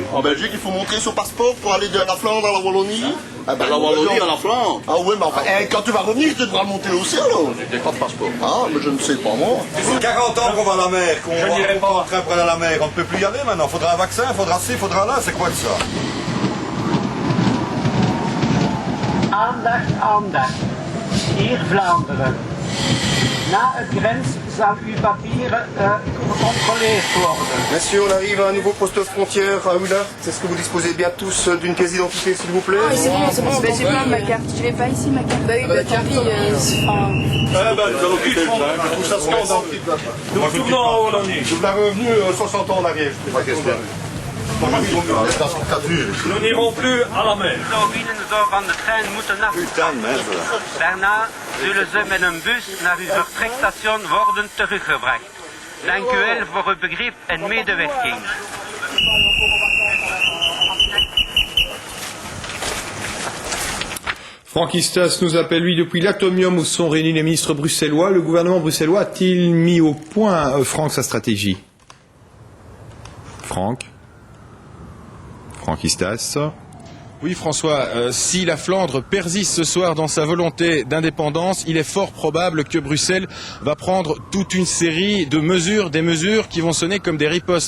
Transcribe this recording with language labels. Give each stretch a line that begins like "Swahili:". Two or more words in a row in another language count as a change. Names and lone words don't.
French: En Belgique, il faut montrer son passeport pour aller de la Flandre à la Wallonie. Ah ben, la Wallonie à la Flandre. Ah oui, mais enfin, quand tu vas revenir, tu devras le monter aussi alors. J'ai pas de passeport. Ah, mais je ne sais pas moi. Ça fait 40 ans qu'on va à la mer, qu'on va en train pour aller à la mer. On ne peut plus y aller maintenant. Faudra un vaccin, faudra ci, faudra là. C'est quoi ça?
Dutch: Aandacht, aandacht. Hier Vlaanderen. Na het grens zal uw papieren gecontroleerd worden.
French: Messieurs, on arrive à un nouveau poste frontière à Oulart. Est-ce que vous disposez bien tous d'une pièce d'identité, s'il vous plaît? Ah, c'est bon, c'est bon. J'ai pas ma carte. Tu l'as pas ici, ma carte? Bah oui, bah tant pis. Nous allons quitter le train. Je trouve ça scandaleux. Nous retournons en Wallonie. Nous l'avons revenu 60 ans en arrière. Nous n'irons plus à la mer.
Dutch: Wielen zou van de trein moeten afstappen. Daarna zullen ze met een bus naar uw vertrekstation worden teruggebracht. Dank u wel voor uw begrip en medewerking.
French: Frankistas nous appelle, lui, depuis l'Atomium où sont réunis les ministres bruxellois. Le gouvernement bruxellois a-t-il mis au point, Franck, sa stratégie? Frankistas. Oui, François, si la Flandre persiste ce soir dans sa volonté d'indépendance, il est fort probable que Bruxelles va prendre toute une série de mesures, des mesures qui vont sonner comme des ripostes.